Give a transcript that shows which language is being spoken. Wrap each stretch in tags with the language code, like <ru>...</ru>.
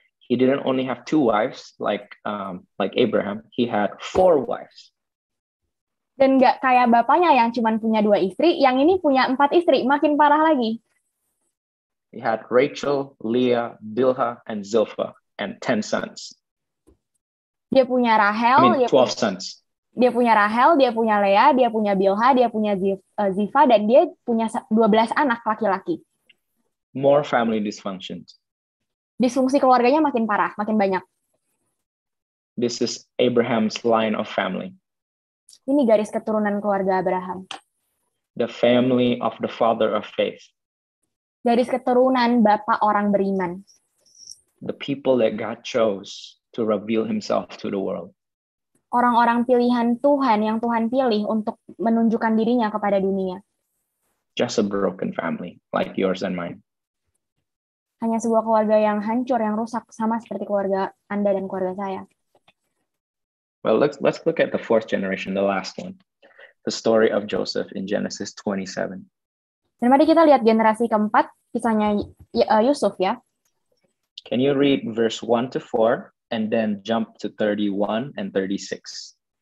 <en>He didn't only have 2 wives like Abraham. He had 4 wives.</en> <id>Dan nggak kayak bapaknya yang cuma punya 2 istri, yang ini punya 4 istri, makin parah lagi.</id> <en>He had Rachel, Leah, Bilhah, and Zilpah, and 10 sons.</en> <id>Dia punya Rahel,</id> <en>12 sons.</en> <id>Dia punya Rahel, dia punya Leah, dia punya Bilhah, dia punya Zilpah, dan dia punya 12 anak laki-laki.</id> <en>More family dysfunctions.</en> <id>Disfungsi keluarganya makin parah, makin banyak.</id> <en>This is Abraham's line of family.</en> <id>Ini garis keturunan keluarga Abraham.</id> <en>The family of the father of faith.</en> <id>Garis keturunan bapak orang beriman.</id> <en>The people that God chose to reveal himself to the world.</en> <id>Orang-orang pilihan Tuhan yang Tuhan pilih untuk menunjukkan dirinya kepada dunia.</id> <en>Just a broken family like yours and mine.</en> <id>Hanya sebuah keluarga yang hancur, yang rusak, sama seperti keluarga Anda dan keluarga saya.</id> <en>Well, let's look at the 4th generation, the last one. The story of Joseph in Genesis 27.</en> <id>Dan mari kita lihat generasi keempat, kisahnya Yusuf ya.</id> <en>Can you read verse 1 to 4 and then jump to 31 and 36?</en>